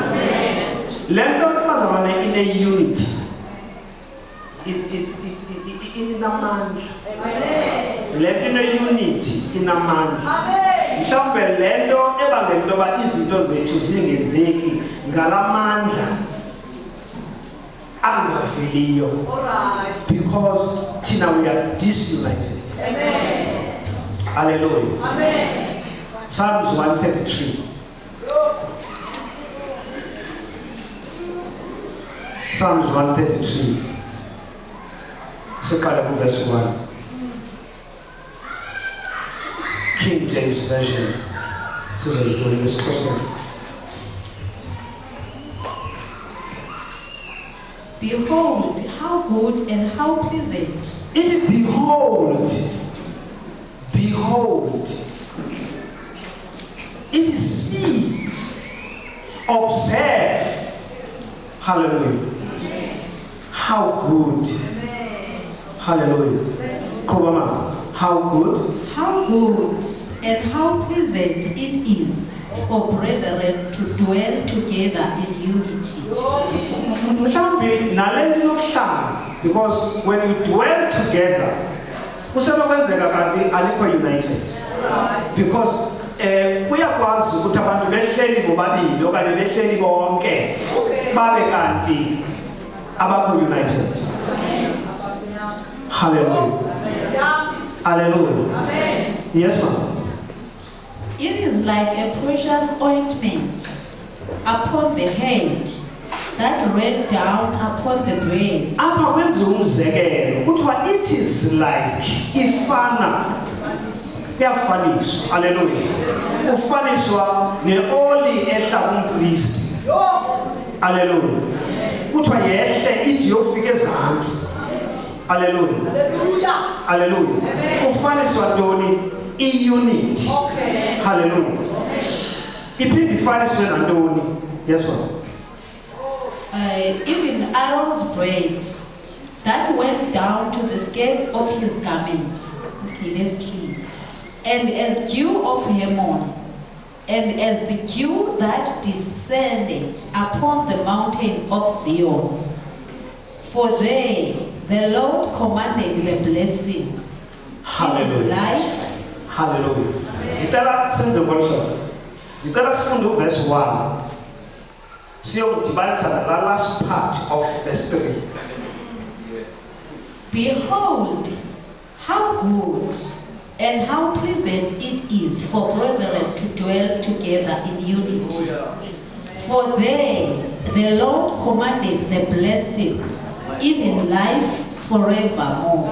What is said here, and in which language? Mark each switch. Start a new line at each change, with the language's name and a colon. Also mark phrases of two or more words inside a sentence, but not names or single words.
Xhosa: Lento bazabane ine unity, inamandla. Lento ine unity inamandla. Mhlawumbe lento ebangela into yoba izinto zethu zingenzeki ngalamandla angaveliyo, because thina
English: we are disunited. Amen. Hallelujah. Amen. Psalms 133. Psalms 133.
Xhosa: Siqale ku verse 1. King James Version. Sizoyibona ngesixhosa.
English: Behold, how good and how pleasant. It behold. It is see, observe. Hallelujah. How good. Hallelujah. Kubama, how good. How good and how pleasant it is for brethren to dwell together in unity.
Xhosa: Mhlawumbe nalento yokuhlala,
English: because when you dwell together,
Xhosa: kusenokwenzeka kanti alikho united. Because uyakwazi ukuthi abantu behleli bobabili okanye behleli bonke babe kanti abakho united.
English: Hallelujah. Hallelujah. Amen. Yes, ma'am. It is like a precious ointment upon the head that ran down upon the bread.
Xhosa: Apha kwenziwa umzekelo kuthiwa
English: it is like
Xhosa: ifana, iyafaniswa. Hallelujah. Ufaniswa neoli ehla kumpristi.
English: Hallelujah.
Xhosa: Kuthiwa yehle ithi yofika ezantsi.
English: Hallelujah. Hallelujah.
Xhosa: Ufaniswa ntoni? I-unity. Hallelujah. Iphinde ifaniswe nantoni?
English: Yes, ma'am. Even Aaron's bread that went down to the skirts of his garments. Okay, verse 3. And as dew of Hermon, and as the dew that descended upon the mountains of Zion. For there the Lord commanded the blessing. Hallelujah. Life.
Xhosa: Hallelujah. Ndicela senze ngolo. Ndicela sifunde verse 1. Siyomdibanisa
English: the last part of verse 3. Behold, how good and how pleasant it is for brethren to dwell together in unity. For there the Lord commanded the blessing, even life forevermore.